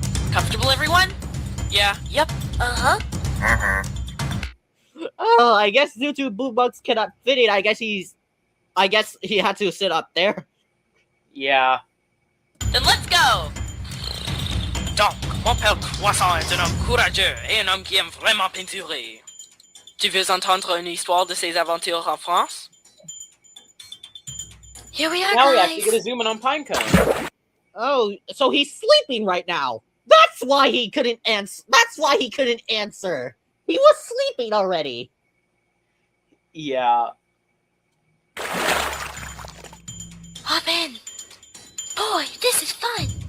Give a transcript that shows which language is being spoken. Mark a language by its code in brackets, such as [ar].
[en] Comfortable, everyone? Yeah. Yep. Uh-huh. Oh, I guess due to Boombox cannot fit it, I guess he had to sit up there. Yeah. Then let's go! [fr] Donc, mon père Croissant est un homme courageux et un homme qui aime vraiment peinturer. Tu veux entendre une histoire de ses aventures en France? [en] Here we are, Now we guys. actually get a zoom in on Pinecone. Oh, so he's sleeping right now. That's why he couldn't answer. He was sleeping already. Yeah. Hop in. Boy, this is fun.